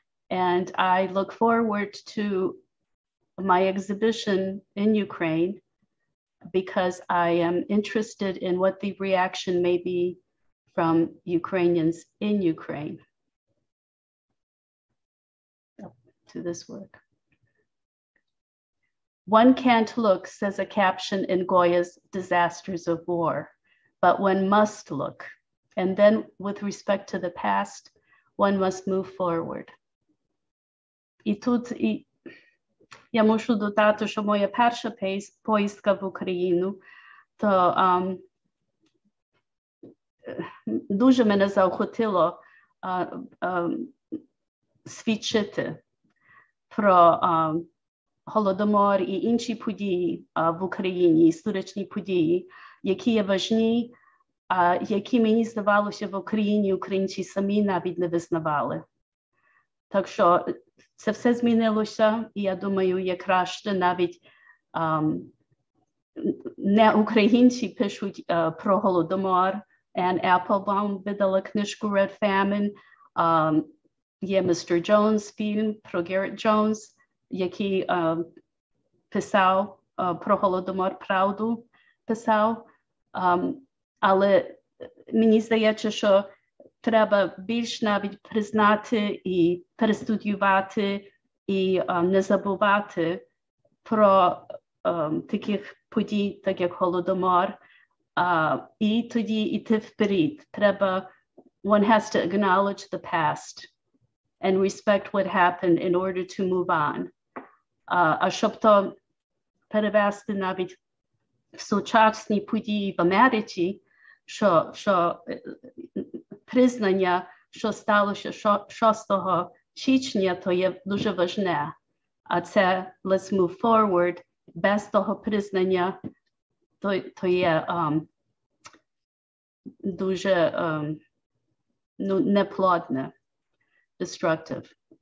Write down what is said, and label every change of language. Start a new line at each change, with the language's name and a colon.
English: And I look forward to my exhibition in Ukraine because I am interested in what the reaction may be from Ukrainians in Ukraine to this work. One can't look, says a caption in Goya's Disasters of War, but one must look. And then with respect to the past, one must move forward.
Ukrainian: І тут я мушу додати, що моя перша поїздка в Україну, то дуже мене заохотило свідчити про Голодомор і інші події в Україні, історичні події, які є важні, які, мені здавалося, в Україні українці самі навіть не визнавали. Так що це все змінилося, і я думаю, є краще навіть не українці пишуть про Голодомор. Anne Applebaum видала книжку Red Famine. Є Mr. Jones фільм про Garrett Jones, який писав про Голодомор, правду писав. Але мені здається, що треба більш навіть признати і перестудіювати і не забувати про таких подій, так як Голодомор, і тоді йти вперед. Треба,
English: one has to acknowledge the past and respect what happened in order to move on.
Ukrainian: А щоб то перевести навіть в сучасні події в Америці, що признання, що сталося 6 січня, то є дуже важне. А це
English: let's move forward,
Ukrainian: без того признання, то є дуже неплодне,
English: destructive.